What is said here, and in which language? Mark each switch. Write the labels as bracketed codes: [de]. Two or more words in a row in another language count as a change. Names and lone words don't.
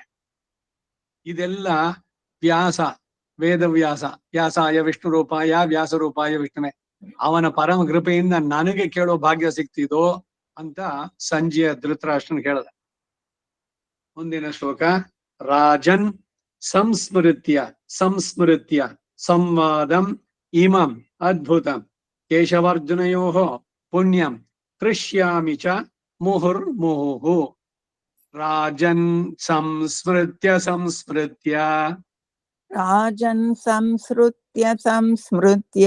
[kn] ಇದೆಲ್ಲ ವ್ಯಾಸ, ವೇದವ್ಯಾಸ, [sa] ವ್ಯಾಸಾಯ ವಿಷ್ಣು ರೂಪಾಯ ವ್ಯಾಸ ರೂಪಾಯ ವಿಷ್ಣುವೆ, [kn] ಅವನ ಪರಮ ಕೃಪೆಯಿಂದ ನನಗೆ ಕೇಳೋ ಭಾಗ್ಯ ಸಿಕ್ತಿದೋ ಅಂತ ಸಂಜೆಯ ಧೃತರಾಷ್ಟ್ರನ್ ಕೇಳದ. ಮುಂದಿನ ಶ್ಲೋಕ. [sa] ರಾಜನ್ ಸಂಸ್ಮೃತ್ಯ ಸಂಸ್ಮೃತ್ಯ ಸಂವಾದಂ ಇಮಂ ಅದ್ಭುತಂ ಕೇಶವಾರ್ಜುನಯೋಃ ಪುಣ್ಯಂ ಹೃಷ್ಯಾಮಿ ಚ ಮುಹುರ್ಮುಹುಃ. ರಾಜನ್ ಸಂಸ್ಮೃತ್ಯ ಸಂಸ್ಮೃತ್ಯ ರಾಜನ್ ಸಂಸ್ಮೃತ್ಯ ಸಂಸ್ಮೃತ್ಯ